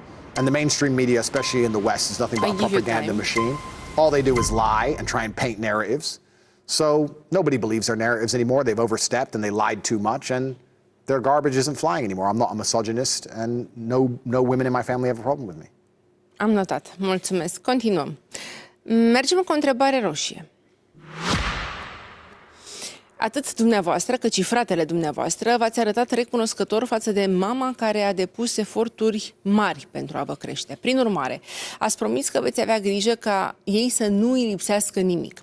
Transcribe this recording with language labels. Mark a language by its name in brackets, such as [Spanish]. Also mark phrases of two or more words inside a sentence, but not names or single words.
[English] And the mainstream media, especially in the West, is nothing but a propaganda machine. All they do is lie and try and paint narratives. So nobody believes their narratives anymore. They've overstepped and they lied too much, and their garbage isn't flying anymore. I'm not a misogynist, and no women in my family have a problem with me. [Romanian] Am notat. Mulțumesc. Continuăm. Mergem cu o întrebare roșie. Atât dumneavoastră, cât și fratele dumneavoastră v-ați arătat recunoscător față de mama care a depus eforturi mari pentru a vă crește. Prin urmare, ați promis că veți avea grijă ca ei să nu îi lipsească nimic.